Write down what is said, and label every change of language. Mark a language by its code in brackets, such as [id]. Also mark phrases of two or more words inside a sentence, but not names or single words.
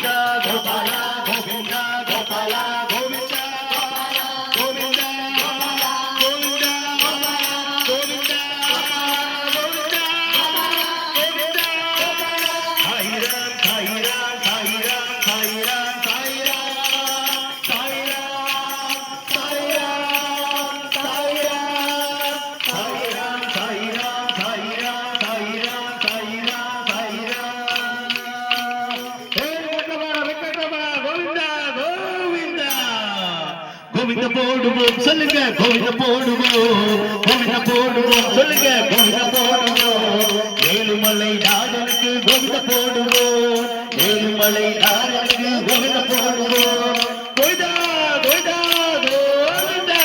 [kn] ಗೋಪಾಲ ಗೋವಿಂದ ಗೋಪಾಲ ಗೋವಿಂದ ಗೋವಿಂದ ಗೋವಿಂದ ಗೋವಿಂದ ಗೋವಿಂದ ಗೋವಿಂದ ಸಾಯಿ ರಾಮ್ ಸಾಯಿ ರಾಮ್ ಸಾಯಿ ರಾಮ್ ಸಾಯಿ ರಾಮ್ ಸಾಯಿ ರಾಮ್ ಸಾಯಿ ರಾಮ್ ಸಾಯಿ ರಾಮ್ ಸಾಯಿ [ta] ರಾಮ್ ಸಾಯಿ ರಾಮ್ ಸಾಯಿ ರಾಮ್ ಸಾಯಿ ರಾಮ್ ಸಾಯಿ ರಾಮ್ ಸಾಯಿ ರಾಮ್ ಹೇ வெங்கடரமண கோவிந்தா கோவிந்தா கோவிந்த போடுவோம் சொல்லுங்க கோவிந்த போடுவோம் கோவிந்த போடுவோம் சொல்லுங்க கோவிந்த போடுவோம் ஏழுமலை நாதனுக்கு கோவிந்த போடுவோம் ஏழுமலை நாதனுக்கு கோவிந்த போடுவோம் கோவிந்தா கோவிந்தா கோவிந்தா